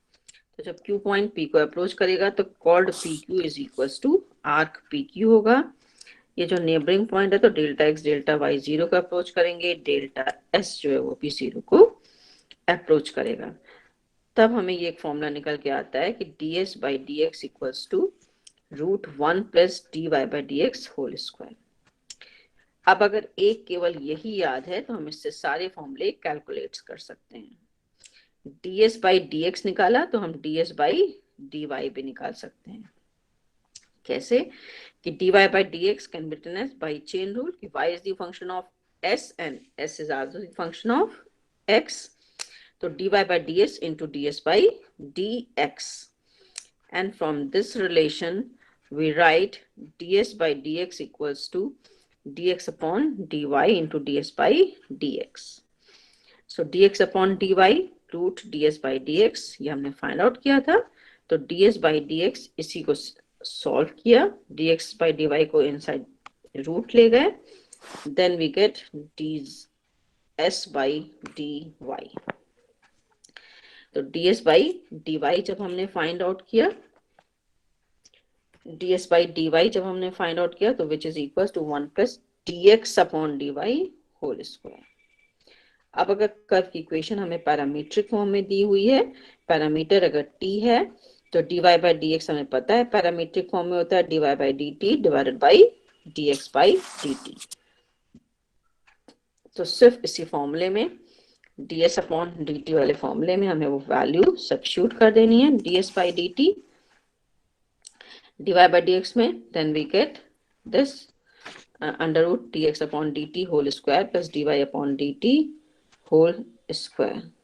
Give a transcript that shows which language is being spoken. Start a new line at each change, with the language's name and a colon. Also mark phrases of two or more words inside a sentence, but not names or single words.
Hindi: तो जब Q पॉइंट P को अप्रोच करेगा तो
English: chord PQ is equals to arc PQ
Hindi: होगा। ये जो
English: neighbouring point
Hindi: है तो
English: delta x delta y
Hindi: जीरो को अप्रोच करेंगे,
English: delta s
Hindi: जो है वो भी जीरो को अप्रोच करेगा। तब हमें ये एक फॉर्मूला निकल के आता है कि
English: ds by dx equals to √1 plus dy by dx whole square.
Hindi: अब अगर एक केवल यही याद है तो हम इससे सारे फॉर्मूले कैलकुलेट कर सकते हैं।
English: ds by dx
Hindi: निकाला तो हम
English: ds by dy
Hindi: भी निकाल सकते हैं। कैसे?
English: कि dy by dx can be written as by chain rule कि y is the function of s and s is also the function of x, तो dy by ds into ds by dx, and from this relation we write ds by dx equals to dx upon dy into ds by dx. So dx upon dy
Hindi: रूट
English: ds by dx
Hindi: ये हमने
English: find out
Hindi: किया था, तो
English: ds by dx
Hindi: इसी को सॉल्व किया,
English: dx by dy
Hindi: को
English: inside root
Hindi: ले गए,
English: then we get ds by dy.
Hindi: तो
English: ds by dy
Hindi: जब हमने
English: find out
Hindi: किया,
English: ds by dy
Hindi: जब हमने
English: find out
Hindi: किया तो
English: which is equal to 1 plus dx upon dy whole square.
Hindi: अब अगर कर्व की इक्वेशन हमें
English: parametric form
Hindi: में दी हुई है, पैरामीटर अगर t है तो
English: dy by dx
Hindi: हमें पता है
English: parametric form
Hindi: में होता है
English: dy by dt divided by dx by dt.
Hindi: तो सिर्फ इसी फॉर्मूले में
English: ds upon dt
Hindi: वाले फॉर्मूले में हमें वो
English: value substitute
Hindi: कर देनी है
English: ds by dt dy by dx
Hindi: में,
English: then we get this under root dx upon dt whole square plus dy upon dt whole square.